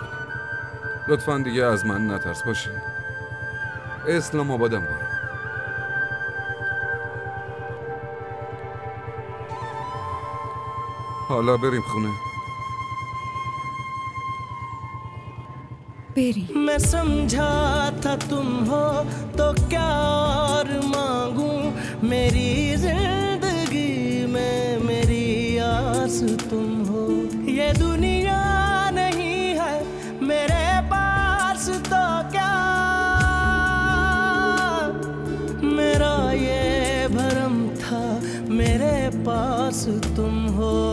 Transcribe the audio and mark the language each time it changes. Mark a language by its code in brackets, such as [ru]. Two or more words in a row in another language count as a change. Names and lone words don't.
[fa] لطفاً دیگه از من نترس باشه. اسلام آبادم برو. حالا بریم خونه. بریم. [hi] मैं समझा था तुम हो तो क्या और मांगू, मेरी जिंदगी में मेरी आस तुम हो। ये दुनिया नहीं है मेरे पास तो क्या, मेरा ये भरम था मेरे पास तुम हो।